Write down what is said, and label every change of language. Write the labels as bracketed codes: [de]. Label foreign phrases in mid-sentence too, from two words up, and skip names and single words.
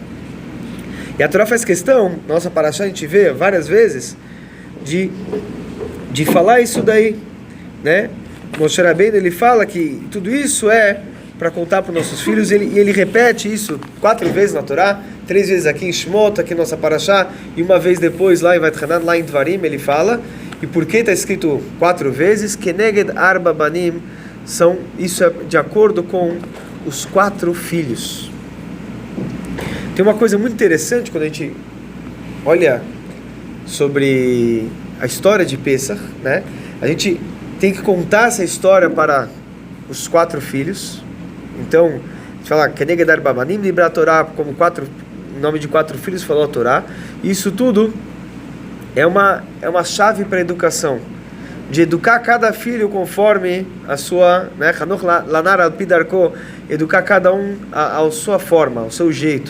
[pt] E a Torá faz questão, nossa Parashá, a gente vê várias vezes, de falar isso daí, né? Moshe Rabbeinu, ele fala que tudo isso é para contar para os nossos filhos, e ele repete isso 4 vezes na Torá, 3 vezes aqui em Shmot, aqui em nossa Parashá, e uma vez depois lá em Vaitchanan, lá em Dvarim, ele fala. E por que está escrito 4 vezes? [he] כנגד ארבעה בנים, [pt] isso é de acordo com os 4 filhos. Tem uma coisa muito interessante quando a gente olha sobre a história de Pesach, né? A gente tem que contar essa história para os 4 filhos. Então, a gente fala [he] כנגד ארבעה בנים דברה תורה, [pt] como em nome de 4 filhos falou a Torá. Isso tudo é uma chave para a educação, de educar cada filho conforme a sua, né, [he] חנוך לנער על פי דרכו, [pt] educar cada um à sua forma, ao seu jeito.